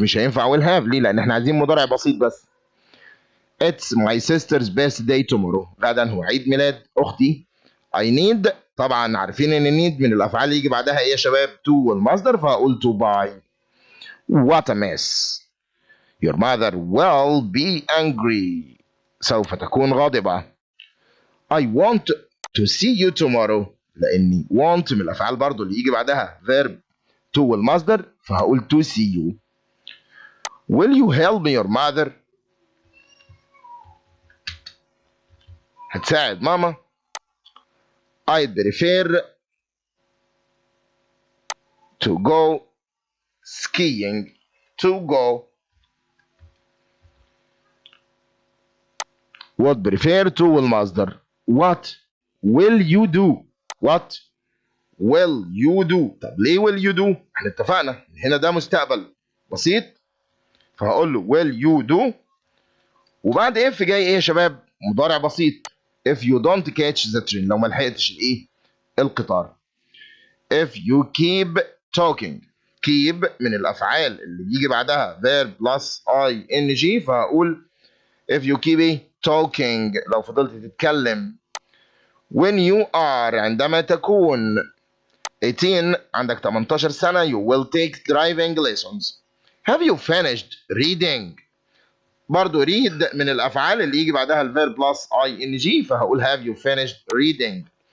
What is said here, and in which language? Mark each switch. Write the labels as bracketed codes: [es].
[ar] مش هينفع will have ليه؟ لأن احنا عايزين مضارع بسيط بس. [en] It's my sister's birthday tomorrow. [ar] غدا هو عيد ميلاد أختي. [en] I need [ar] طبعا عارفين إن need من الأفعال اللي يجي بعدها إيه يا شباب؟ to والمصدر فهقول to buy. [en] What a mess. Your mother will be angry. [ar] سوف تكون غاضبة. [en] I want to see you tomorrow. [ar] لأني want من الأفعال برضو اللي يجي بعدها verb to والمصدر، فهقول [en] to see you. Will you help me your mother? [ar] هتساعد ماما. [en] I'd prefer to go skiing. To go. would prefer to والمصدر. What will you do? What will you do؟ [ar] طب ليه [en] will you do؟ [ar] احنا اتفقنا هنا ده مستقبل بسيط، فهقول له will you do، وبعد if جاي ايه يا شباب؟ مضارع بسيط. [en] if you don't catch the train، [ar] لو ما لحقتش الايه؟ القطار. [en] if you keep talking. [ar] keep من الافعال اللي بيجي بعدها verb plus ing، فهقول [en] if you keep talking، [ar] لو فضلت تتكلم. [en] when you are، [ar] عندما تكون 18 عندك 18 سنة، [en] you will take driving lessons. have you finished reading؟ برضو read [ar] من الأفعال اللي يجي بعدها [en] الverb plus ing، فهقول have you finished reading.